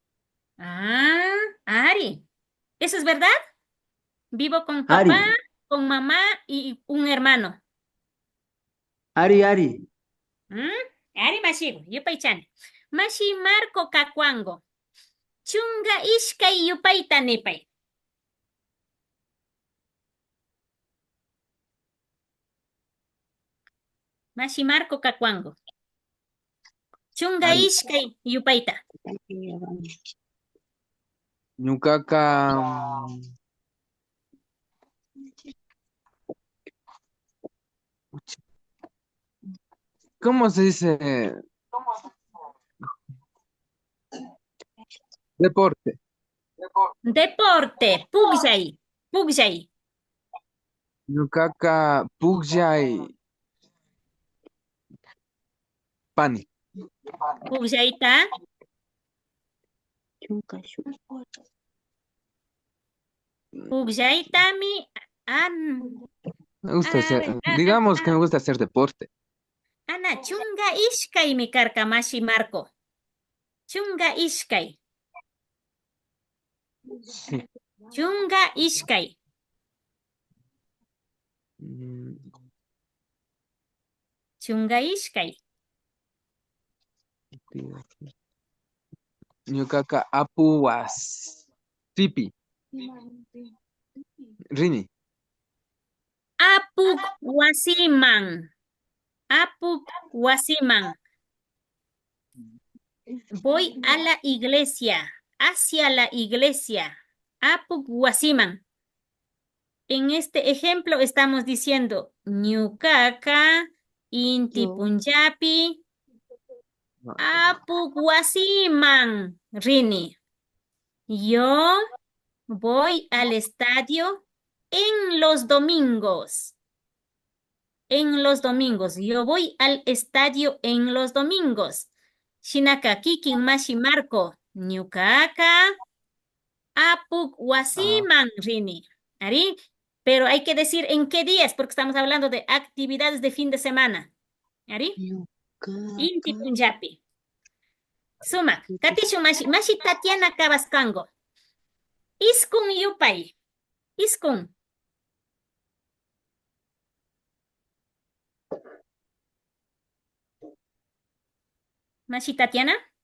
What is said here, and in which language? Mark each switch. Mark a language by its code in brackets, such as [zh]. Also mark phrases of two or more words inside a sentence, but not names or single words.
[qu] Ari. [es] ¿Eso es verdad? Vivo con papá, con mamá y un hermano. [qu] Ari. Ari mashigo, yupaychan. Mashi Marco Cacuango. Chunga ishkay yupayta nipay. Mashi Marco Cacuango. Chunga ishkay yupayta. [es] Ñukaqa ¿cómo se dice? Deporte. [qu] Pugjay. Ñukaqa pugjay pani. Pugjayta. Pugjaytami. [es] Me gusta hacer, digamos que me gusta hacer deporte. [qu] Ana, chunga ishkay mi karka mashi Marco. Chunga ishkay. [es] Sí. [qu] Chunga ishkay. Chunga ishkay. Ñukaqa apuwas. Tipi. Rini. Apuk wasiman. Apuk wasiman. [es] Voy a la iglesia. Hacia la iglesia. [qu] Apuk wasiman. [es] En este ejemplo estamos diciendo [qu] ñukaqa inti punjapi apuk wasiman rini. [es] Yo voy al estadio en los domingos. En los domingos. Yo voy al estadio en los domingos. [qu] Shinaka kikin mashi marco. Ñukaqa apuk wasiman rini. ¿Ari? [es] Pero hay que decir en qué días, porque estamos hablando de actividades de fin de semana. [qu] ¿Ari? Inti punjapi. Sumak. Katishu mashi. Mashi Tatiana Cabascango. Iskun yupay. Iskun. Mashi Tatiana.